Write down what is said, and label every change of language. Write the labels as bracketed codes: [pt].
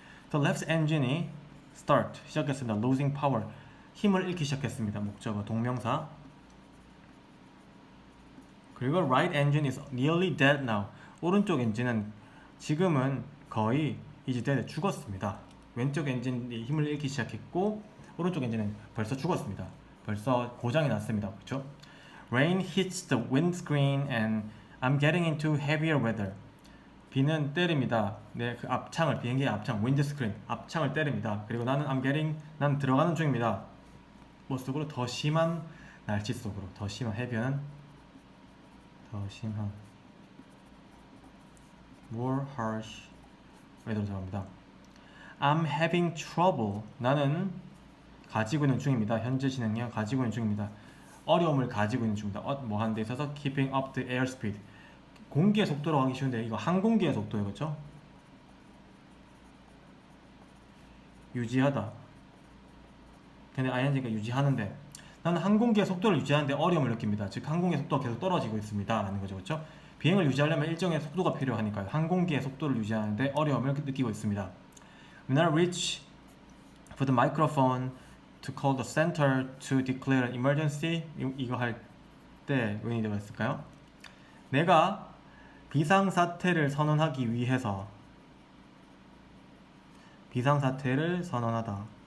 [en] The left engine이 start [ko] 시작했습니다. [en] losing power [ko] 힘을 잃기 시작했습니다. 목적어 동명사. 그리고 [en] right engine is nearly dead now. [ko] 오른쪽 엔진은 지금은 거의 이제 dead 죽었습니다. 왼쪽 엔진이 힘을 잃기 시작했고 오른쪽 엔진은 벌써 죽었습니다. 벌써 고장이 났습니다. 그렇죠? [en] Rain hits the windscreen and I'm getting into heavier weather. [ko] 비는 때립니다. 내 그 앞창을 비행기의 앞창 윈드스크린 앞창을 때립니다. 그리고 나는 난 들어가는 중입니다. 뭐 속으로 더 심한 날씨 속으로 더 심한 heavy는 더 심한 [en] more harsh weather [ko] 로 들어갑니다. [en] I'm having trouble. [ko] 나는 가지고 있는 중입니다. 현재 진행형 가지고 있는 중입니다. 어려움을 가지고 있는 중입니다. 뭐 하는 데 있어서 [en] keeping up the airspeed. [ko] 공기의 속도로 하기 쉬운데 이거 항공기의 속도예요. 그렇죠? 유지하다. 근데 ing가 유지하는데 나는 항공기의 속도를 유지하는데 어려움을 느낍니다. 즉 항공기의 속도가 계속 떨어지고 있습니다. 라는 거죠. 그렇죠? 비행을 유지하려면 일정의 속도가 필요하니까요. 항공기의 속도를 유지하는데 어려움을 느끼고 있습니다. [en] When I reach for the microphone to call the center to declare an emergency. [ko] 이거 할 때 웬이 되어 있을까요? 내가 비상사태를 선언하기 위해서 비상사태를 선언하다.